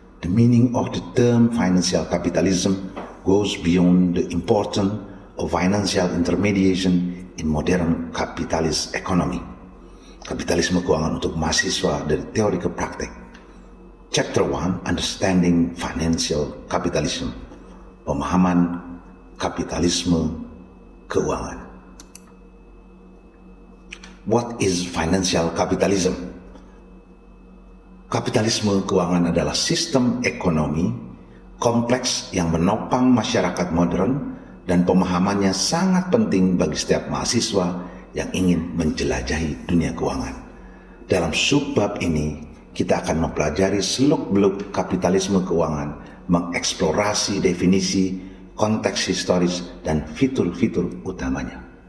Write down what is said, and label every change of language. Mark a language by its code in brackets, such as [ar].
[en] The meaning of the term financial capitalism goes beyond the importance of financial intermediation in modern capitalist economy. [id] Kapitalisme keuangan untuk mahasiswa dari teori ke praktek. [en] Chapter 1, Understanding Financial Capitalism. [id] Pemahaman kapitalisme keuangan. [en] What is financial capitalism? [id] Kapitalisme keuangan adalah sistem ekonomi kompleks yang menopang masyarakat modern dan pemahamannya sangat penting bagi setiap mahasiswa yang ingin menjelajahi dunia keuangan. Dalam subbab ini, kita akan mempelajari seluk-beluk kapitalisme keuangan, mengeksplorasi definisi, konteks historis, dan fitur-fitur utamanya.